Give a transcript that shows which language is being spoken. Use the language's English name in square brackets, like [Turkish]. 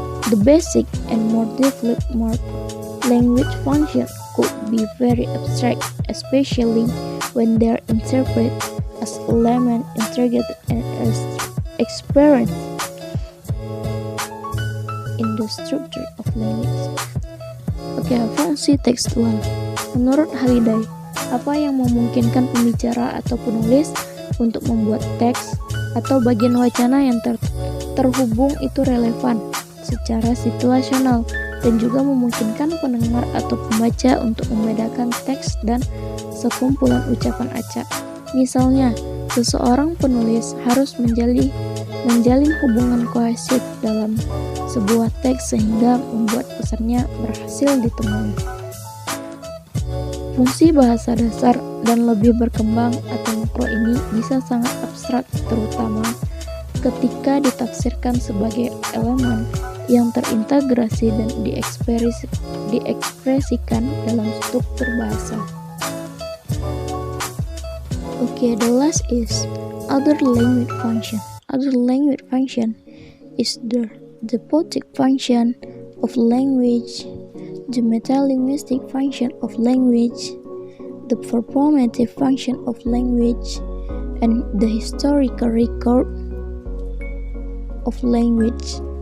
[English] The basic and more developed language function could be very abstract, especially when they are interpreted as element integrated and as experience in the structure of language. [Indonesian] Fungsi tekstual. Menurut Holiday, apa yang memungkinkan pembicara atau penulis untuk membuat teks atau bagian wacana yang terhubung itu relevan secara situasional dan juga memungkinkan pendengar atau pembaca untuk membedakan teks dan sekumpulan ucapan acak. Misalnya, seseorang penulis harus menjalin hubungan kohesif dalam sebuah teks sehingga membuat pesannya berhasil ditemui. Fungsi bahasa dasar dan lebih berkembang atau makro ini bisa sangat abstrak, terutama ketika ditafsirkan sebagai elemen yang terintegrasi dan diekspresikan dalam struktur bahasa. [English] The last is other language function. Other language function is the poetic function of language, the metalinguistic function of language, the performative function of language, and the historical record of language.